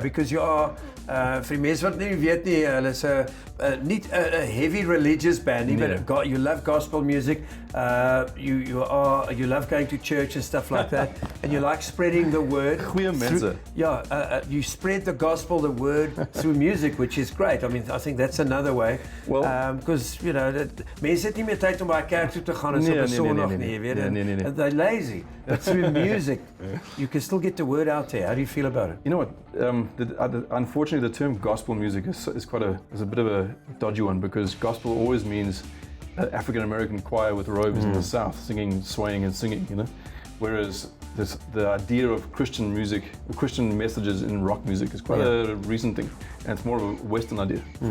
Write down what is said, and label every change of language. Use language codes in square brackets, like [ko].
[en] Because you are, [af] vir die mense wat nie weet nie, hulle is nie [en] a heavy religious band, [af] Nee. [en] but you love gospel music. You love going to church and stuff like that, and you like spreading the word. [af] Goeie mense. [en] You spread the gospel, the word through music, which is great. I mean, I think that's another way. Well, [af] because mense het nie meer tyd om by 'n kerk toe te gaan en so op 'n Sondag nie, weet jy. Nee. [en] They're lazy. But through music, you can still get the word out there. How do you feel about it? You know what? Unfortunately, the term gospel music is a bit of a dodgy one because gospel always means an African American choir with robes in the South singing, swaying, and singing. You know, whereas the idea of Christian music, Christian messages in rock music is quite a recent thing, and it's more of a Western idea.